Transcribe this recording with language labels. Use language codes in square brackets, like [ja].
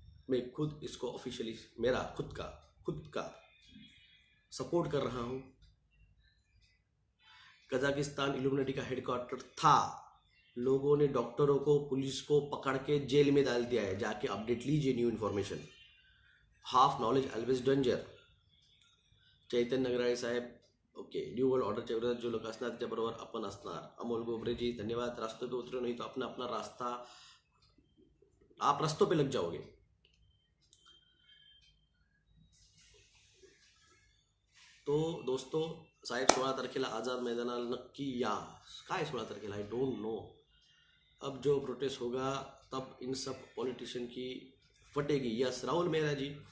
[hi] मैं खुद इसको ऑफिशियली, मेरा खुद का सपोर्ट कर रहा हूँ। कजाकिस्तान इल्यूमिनेटी का हेडक्वार्टर था, लोगों ने डॉक्टरों को, पुलिस को पकड़ के जेल में डाल दिया है, जाके अपडेट लीजिए new information. [en] Half knowledge always danger. [mr] चैतन्य नगराळे साहेब, ओके, न्यू वर्ल्ड ऑर्डरच्या विरोधात जो लोक असणार त्याच्याबरोबर आपण असणार। अमोल गोबरेजी धन्यवाद। [hi] रास्तों पे उतरो नहीं तो अपना अपना रास्ता, आप रास्तों पे लग जाओगे। [mr] तो दोस्तों, साहेब 16 तारखेला आझाद मैदानाला नक्की या। काय 16 तारखेला, [en] I don't know. [hi] अब जो प्रोटेस्ट होगा तब इन सब पॉलिटिशियन की फटेगी। यस राहुल मेहरा जी,